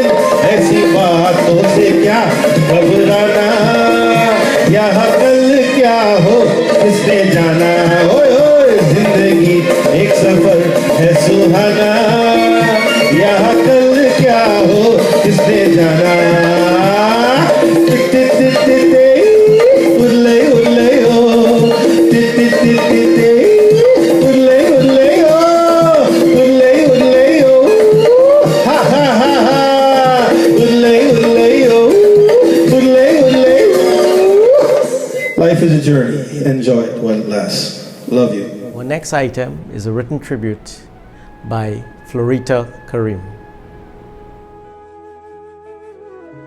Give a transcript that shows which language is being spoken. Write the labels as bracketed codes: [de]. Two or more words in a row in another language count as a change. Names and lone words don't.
[hi] ऐसी बातों से क्या घबराना, यहाँ कल क्या हो किसने जाना। ओए ओए जिंदगी एक सफर है सुहाना, यहाँ कल क्या हो किसने जाना। टिट टिट टिट टिट टे, उल्ले उल्ले ओ, टिट टिट टिट टिट टे, उल्ले उल्ले ओ, उल्ले उल्ले ओ, हा हा हा हा, उल्ले उल्ले ओ, उल्ले उल्ले ओ। [en] Life is a journey. Enjoy it while it lasts. Love you. Our next item is a written tribute by Florita Karim.